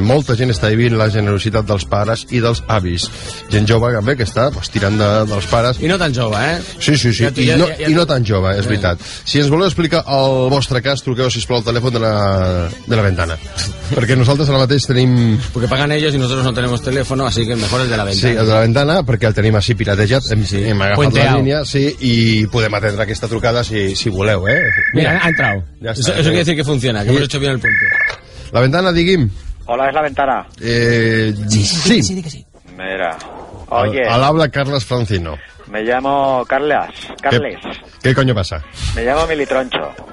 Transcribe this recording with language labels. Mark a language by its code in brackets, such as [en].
[ca] Molta gent està vivint la generositat dels pares i dels avis. Gent jove també que està tirant dels pares. I no tan jove, eh? Sí. I no tan jove, és veritat. Si ens voleu explicar el vostre cas, truqueu, sisplau, al telèfon de la ventana. Perquè nosaltres ara mateix tenim... Perquè paguen ells i nosaltres [es] no tenemos teléfono, así que mejor el de la ventana. [ca] Sí, el de la ventana, perquè el tenim així piratejat, hem agafat Puente la línia, sí, i podem atendre aquesta trucada si voleu, eh? [es] Mira, ha entrado. [ca] Ja [es] eso, eso quiere decir que funciona, que sí. Hemos hecho bien el punto. [ca] La ventana, digui'm. [es] Hola, ¿es la ventana? Sí. Mira, oye... Al habla Carles Francino. Me llamo Carles. ¿Qué coño pasa? Me llamo Militroncho.